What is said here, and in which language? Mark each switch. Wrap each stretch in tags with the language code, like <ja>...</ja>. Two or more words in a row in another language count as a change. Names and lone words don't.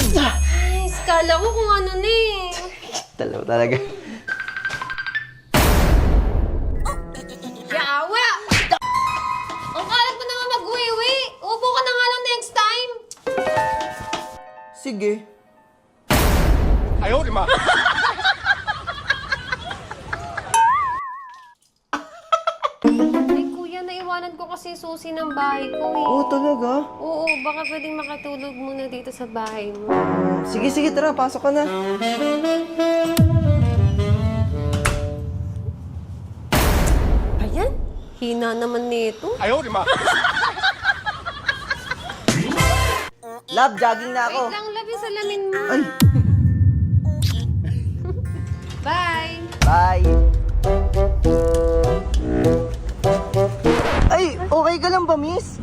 <tl>Ay, skala ko kung ano na eh. Dalaw talaga. Yawa! Ang kalat mo naman mag-uwi-uwi. Upo ka na nga lang next time. Sige.</tl> <zh>哎呦我的妈！</zh> <tl>Ay, kuya, naiwanan ko kasi yung susi ng bahay ko eh. Oo, talaga? Oo, baka pwedeng makatulog muna dito sa bahay mo. Sige, tara. Pasok ka na. Ayan, hina naman nito.</tl> <zh>哎呦我的妈！</zh> <tl>Love, jogging na ako. Wait lang, love yung salamin mo. Ay, Bye! bye. Ay, okay ka lang ba, miss?</tl>